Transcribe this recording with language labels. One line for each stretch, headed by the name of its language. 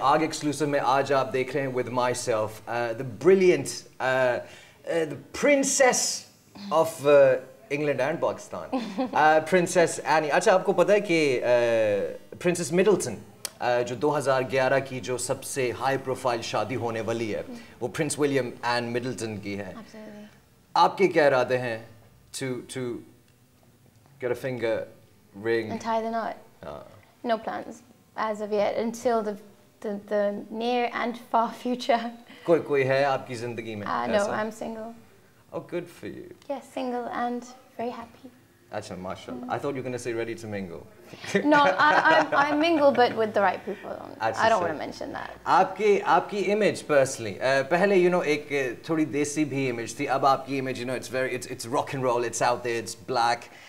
English: ARG exclusive
Hindi: में आज आप देख रहे हैं
English: with myself, the brilliant, the princess of England and Pakistan, Princess Annie.
Hindi: अच्छा, आपको पता है कि Princess Middleton, जो 2011 की जो सबसे high profile शादी होने वाली है, वो Prince William and Middleton की है.
English: Absolutely.
Hindi: आपके क्या इरादे हैं
English: to get a finger ring? And tie the knot? No plans. As of yet, until the near and far future.
Hindi: कोई है आपकी जिंदगी में?
English: No, I'm single. Oh, good for you. Yes, single and very happy.
Hindi: Achha, mashallah.
English: I thought you were going to say ready to mingle. No, I mingle, but with the right people. I don't want to mention that.
Hindi: आपकी image personally, पहले you know एक थोड़ी देसी भी image थी.
English: अब आपकी image, you know, it's rock and roll. It's out there. It's black.